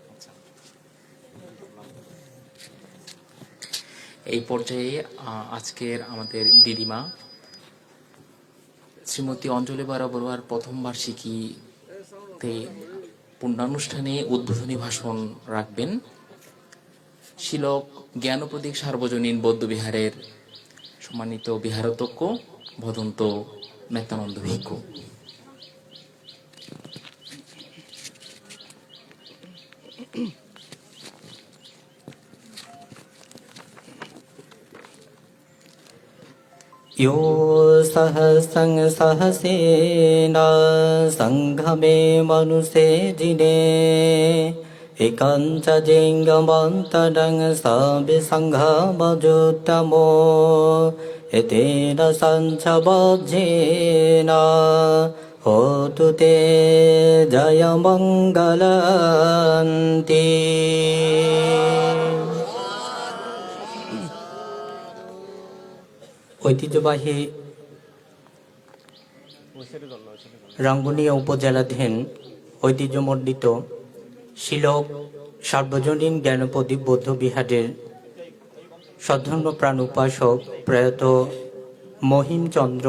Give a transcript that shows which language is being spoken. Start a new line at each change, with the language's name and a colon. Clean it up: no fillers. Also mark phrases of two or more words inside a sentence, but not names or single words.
Bangla: এই পর্যায়ে আজকের আমাদের দিদিমা শ্রীমতী অঞ্জলি বড়ুয়ার প্রথম বার্ষিকীতে পূর্ণানুষ্ঠানে উদ্বোধনী ভাষণ রাখবেন শিলক জ্ঞানপ্রদীপ সার্বজনীন বৌদ্ধবিহারের সম্মানিত বিহারাধ্যক্ষ ভদন্ত মেত্তানন্দ ভিক্ষু।
Pali: यो सहसंग सहसेना संघमे मनुषे जिने एकांच जिंगमंतरंग सबे संघमजुत्तमो एतेन संचबज्जेना होतु ते जय मंगलन्ति।
Bangla: ঐতিহ্যবাহী রাঙ্গুনিয়া উপজেলাধীন ঐতিহ্যমণ্ডিত শিলক সার্বজনীন জ্ঞানপ্রদীপ বৌদ্ধ বিহারের সদ্ধর্মপ্রাণ উপাসক প্রয়াত মহিমচন্দ্র